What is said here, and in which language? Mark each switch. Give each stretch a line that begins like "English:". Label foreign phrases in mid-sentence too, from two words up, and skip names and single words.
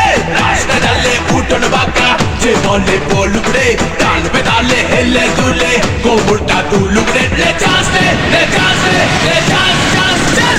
Bangla: রাস্তা ডালে উঠোন বাঁকা, যে বলে বলুক রে, তাল বেতালে হেলে দুলে কোমরটা দুলুক রে।
Hindi: ले चांस दे, ले चांस दे, ले चांस चांस चांस।